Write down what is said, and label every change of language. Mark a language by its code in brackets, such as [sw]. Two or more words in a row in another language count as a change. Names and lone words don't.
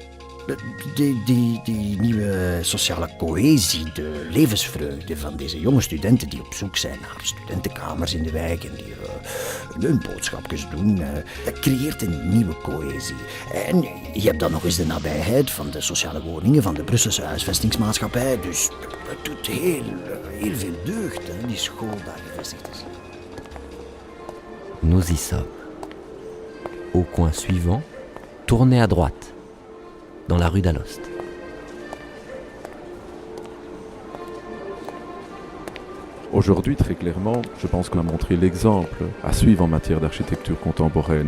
[nl] Die nieuwe sociale cohesie, de levensvreugde van deze jonge studenten die op zoek zijn naar studentenkamers in de wijk en die hun boodschapjes doen, dat creëert een nieuwe cohesie. En je hebt dan nog eens de nabijheid van de sociale woningen van de Brusselse huisvestingsmaatschappij, dus het doet heel veel deugd, hè, die school daar gevestigd is. [fr] Nous y sommes. Au coin suivant, tournez à droite, dans la rue d'Alost. Aujourd'hui, très clairement, je pense qu'on a montré l'exemple à suivre en matière d'architecture contemporaine.